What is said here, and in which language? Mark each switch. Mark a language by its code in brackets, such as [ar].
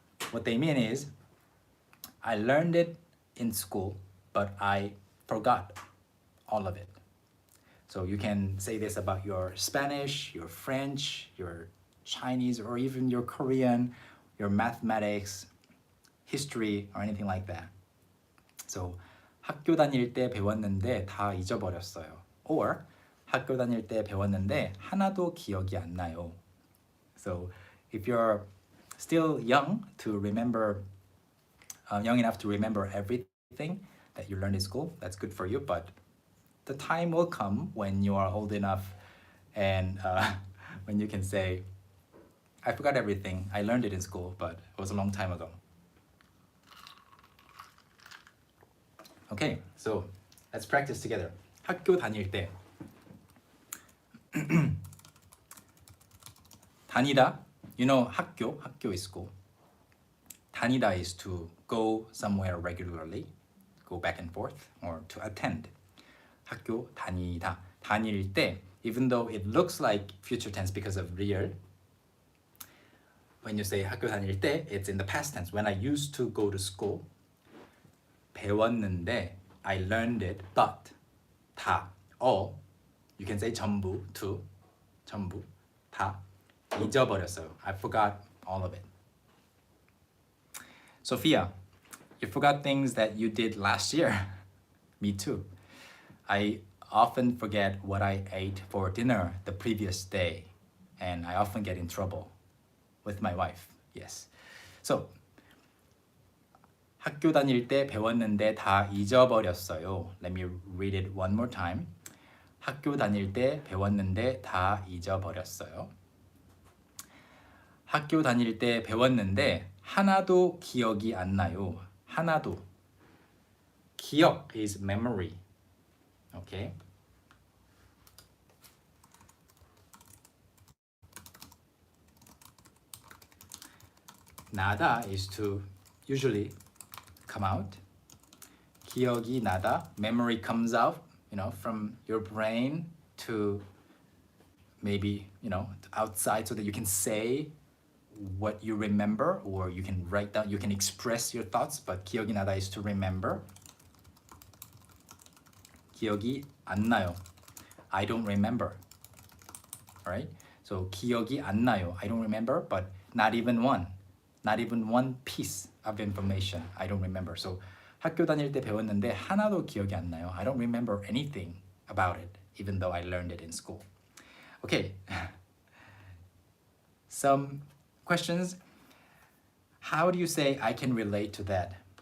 [en] What they mean is, I learned it in school, but I forgot all of it. So you can say this about your Spanish, your French, your Chinese, or even your Korean, your mathematics, history, or anything like that. [ko] So 학교 다닐 때 배웠는데 다 잊어버렸어요. Or 학교 다닐 때 배웠는데 하나도 기억이 안 나요. [en] So if you're still young enough to remember everything, everything that you learned in school. That's good for you, but the time will come when you are old enough and when you can say, I forgot everything. I learned it in school, but it was a long time ago. Okay, so let's practice together. [ko] 학교 다닐 때 다니다, [en] you know 학교 is school. 다니다 is to go somewhere regularly, go back and forth, or to attend. 학교 다니다, 다닐 때, even though it looks like future tense because of real, when you say [ko] 학교 다닐 때, [en] it's in the past tense. When I used to go to school, 배웠는데, I learned it, but 다, all, you can say 전부, to, 전부, [ko] 다 잊어버렸어요. [en] I forgot all of it. Sophia, you forgot things that you did last year. Me too. I often forget what I ate for dinner the previous day, and I often get in trouble with my wife. Yes. [ko] So, 학교 다닐 때 배웠는데 다 잊어버렸어요. [en] Let me read it one more time. [ko] 학교 다닐 때 배웠는데 다 잊어버렸어요. 학교 다닐 때 배웠는데 하나도 기억이 안 나요. 하나도. [en] 기억 is memory. Okay. 나다 is to usually come out. [ko] 기억이 나다, [en] memory comes out, from your brain to maybe, outside so that you can say what you remember, or you can write down, you can express your thoughts, but 기억이 나다 is to remember. [ko] 기억이 안 나요. [en] I don't remember. Right? [ko] So 기억이 안 나요. [en] I don't remember, but not even one piece of information I don't remember. [ko] So 학교 다닐 때 배웠는데 하나도 기억이 안 나요. [en] I don't remember anything about it, even though I learned it in school. Okay. Some questions. How do you say I can relate to that?